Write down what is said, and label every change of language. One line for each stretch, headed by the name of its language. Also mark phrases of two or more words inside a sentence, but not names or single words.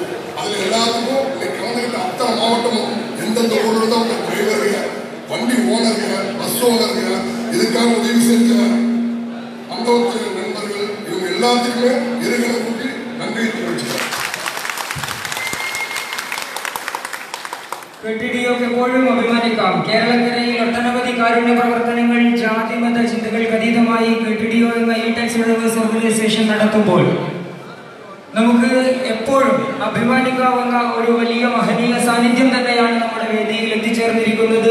Tamil: அதுல எல்லாத்துக்கும் இன்னைக்கு கலந்துகிட்ட அத்தனை மாவட்டமும் எந்தெந்த ஊர்ல தான் உங்க டிரைவர்கள், வண்டி ஓனர்கள், பஸ் ஓனர்கள், இதுக்காக உதவி செஞ்ச அனுபவத்தின் நண்பர்கள், இவங்க எல்லாத்துக்குமே இருகளை கூட்டி நன்றியை தெரிவிச்சுக்கிறேன்.
Malayalam: KTDOക്ക് എപ്പോഴും അഭിമാനിക്കാം. കേരളക്കരയിൽ ഒട്ടനവധി കാരുണ്യ പ്രവർത്തനങ്ങൾ ജാതിമത ചിന്തകൾക്ക് അതീതമായി KTDO എന്ന ഈ
English: taxi drivers organisation
Malayalam: നടത്തുമ്പോൾ നമുക്ക് എപ്പോഴും അഭിമാനിക്കാവുന്ന ഒരു വലിയ മഹനീയ സാന്നിധ്യം തന്നെയാണ് നമ്മുടെ വേദിയിൽ എത്തിച്ചേർന്നിരിക്കുന്നത്.